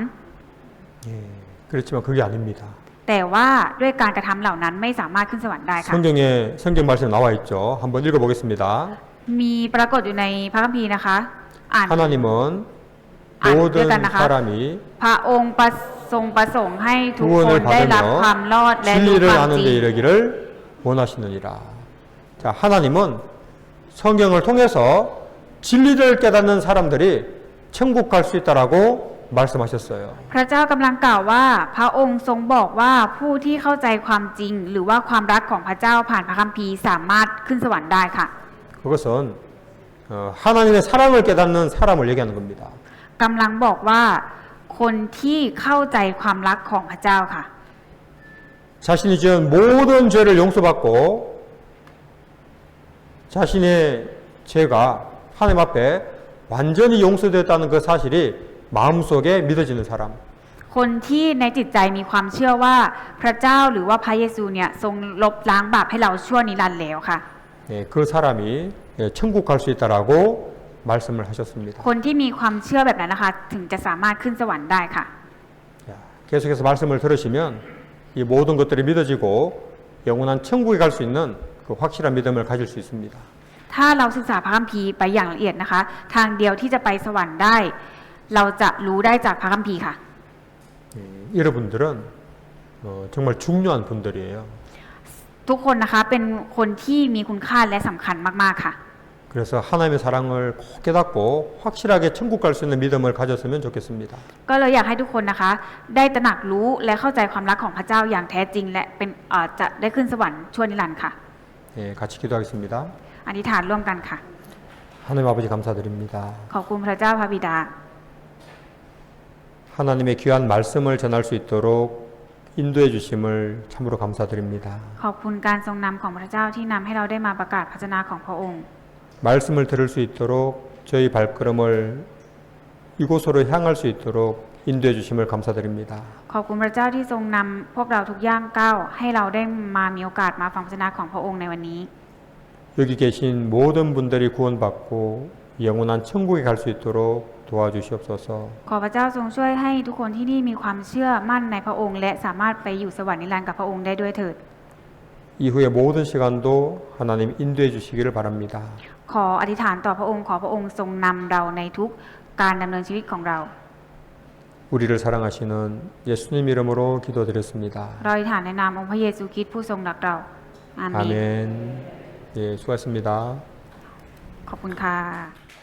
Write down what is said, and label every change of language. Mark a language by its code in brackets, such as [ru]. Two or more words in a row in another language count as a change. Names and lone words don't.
[ko] 그렇지만 그게 아닙니다. [th] แต่ว่าด้วยการกระทำเหล่านั้นไม่สามารถขึ้นสวรรค์ได้ค่ะ [ko] 성경 말씀 나와 있죠. 한번 읽어보겠습니다. [th] มีปรากฏอยู่ในพระคัมภีร์นะคะ อ่าน [ko] 하나님은 [th] อ่านด้วย [ko] 모든 [th] กันนะคะ [ko] 사람이 [th] พระองค์ทรงประสงค์ให้ทุกคนได้รับความรอดและรู้ [ko] 진리를 [th] ความ [ko] 아는 [th] จริ [ko] 데 [th] ง [ko] 이르기를 원하시느니라. 자, 하나님은 성경을 통해서 진리를 깨닫는 사람들이 천국 갈 수 있다라고 말씀하셨어요. [th] พระเจ้ากำลังกล่าวว่าพระองค์ทรงบอกว่าผู้ที่เข้าใจความจริง หรือว่าความรักของพระเจ้าผ่านพระคัมภีร์สามารถขึ้นสวรรค์ได้ค่ะ [ko] 그것은 하나님의 사랑을 깨닫는 사람을 얘기하는 겁니다. [th] กำลังบอกว่าคนที่เข้าใจความรักของพระเจ้าค่ะ [ko] 자신이 지은 모든 죄를 용서받고 자신의 죄가 하나님 앞에 완전히 용서되었다는 그 사실이 마음속에 믿어지는 사람. [th] คนที่ในจิตใจมีความเชื่อว่าพระเจ้าหรือว่าพระเยซูเนี่ยทรงลบล้างบาปให้เราชั่วนิรันดร์แล้วค่ะ [ko] 예, 그 사람이 예, 천국 갈 수 있다라고 말씀을 하셨습니다. [th] คนที่มีความเชื่อแบบนั้นนะคะถึงจะสามารถขึ้นสวรรค์ได้ค่ะ [ko] 자, 계속해서 말씀을 들으시면 이 모든 것들이 믿어지고 영원한 천국에 갈 수 있는 그 확실한 믿음을 가질 수 있습니다. [th] ถ้าเราศึกษาพระคัมภีร์ไปอย่างละเอียดนะคะ ทางเดียวที่จะไปสวรรค์ได้ เราจะรู้ได้จากพระคัมภีร์ค่ะ [ko] 예, 여러분들은 정말 중요한 분들이에요. [th] ทุกคนนะคะเป็นคนที่มีคุณค่าและสำคัญมากๆค่ะ [ko] 그래서 하나님의 사랑을 꼭 깨닫고 확실하게 천국 갈 수 있는 믿음을 가졌으면 좋겠습니다. [th] ก็เลยอยากให้ทุกคนนะคะ ได้ตระหนักรู้และเข้าใจความรักของพระเจ้าอย่างแท้จริง และเป็นจะได้ขึ้นสวรรค์ชั่วนิรันดร์ค่ะ [ko] 예, 같이 기도하겠습니다. [th] อธิษฐานร่วมกันค่ะ [ko] 하나님 아버지 감사드립니다. [th] ขอบคุณพระเจ้าพระบิดา [ko] 하나님의 귀한 말씀을 전할 수 있도록 인도해 주심을 참으로 감사드립니다. [th] ขอบคุณการทรงนำของพระเจ้าที่นำให้เราได้มาประกาศพระชนะของพระองค์ [ko] 말씀을 들을 수 있도록 저희 발걸음을 이곳으로 향할 수 있도록 인도해 주심을 감사드립니다. [th] ขอบคุณพระเจ้าที่ทรงนำพวกเราทุกย่างก้าวให้เราได้มามีโอกาสมาฟังพระชนะของพระองค์ในวันนี้ [ko] 여기 계신 모든 분들이 구원받고 영원한 천국에 갈 수 있도록 도와주시옵소서. [th] ขอพระเจ้าทรงช่วยให้ทุกคนที่นี่มีความเชื่อมั่นในพระองค์ และสามารถไปอยู่สวรรค์นิรันดร์กับพระองค์ได้ด้วยเถิด [ko] 이후의 모든 시간도 하나님 인도해 주시기를 바랍니다. [th] ขออธิษฐานต่อพระองค์ขอพระองค์ทรงนำเราในทุกการดำเนินชีวิตของเรา [ko] 우리를 사랑하시는 예수님 이름으로 기도드렸습니다. [th] เราอธิษฐานในนามองค์พระเยซูคริสต์ผู้ทรงรักเราอาเมน [ko] 아멘. 예, 수고하셨습니다. [th] ขอบคุณค่ะ